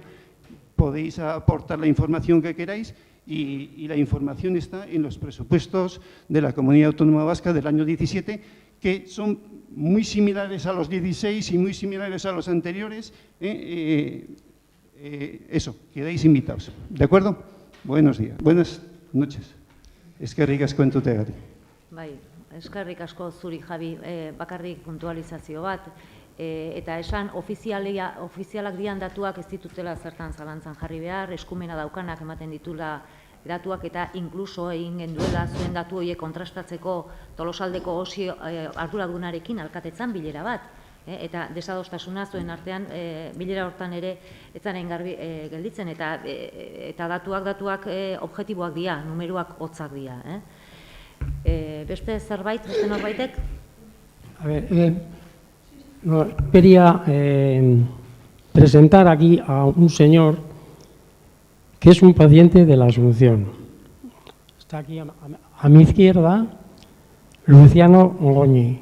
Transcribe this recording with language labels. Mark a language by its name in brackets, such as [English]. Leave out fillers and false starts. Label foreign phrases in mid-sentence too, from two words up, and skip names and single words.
[Spanish] Podéis aportar la información que queráis y la información está en los presupuestos de la Comunidad Autónoma Vasca del año 17, que son muy similares a los 16 y muy similares a los anteriores. Eso, quedáis invitados. ¿De acuerdo? Buenos días. Buenas noches. [Basque] Eskerrik asko entzutagatik. Bai, eskerrik asko zuri, Javi, bakarrik puntualizazio bat, eta esan ofizialak dian datuak ez ditutela zertan zalantzan jarri behar, eskumena daukanak ematen ditula datuak, eta inkluso egin genduela zuen datu horiek kontrastatzeko Tolosaldeko osi arduradunarekin alkatetzan bilera bat, eta desadostasuna zuen artean bilera hortan ere etzaren garbi gelditzen, eta datuak objektiboak dira, numeroak hotzak dira. Beste zerbait, beste norbaitek? [Spanish] A ver, quería presentar aquí a un señor que es un paciente de la Asunción. Está aquí a mi izquierda, Luciano Goñi.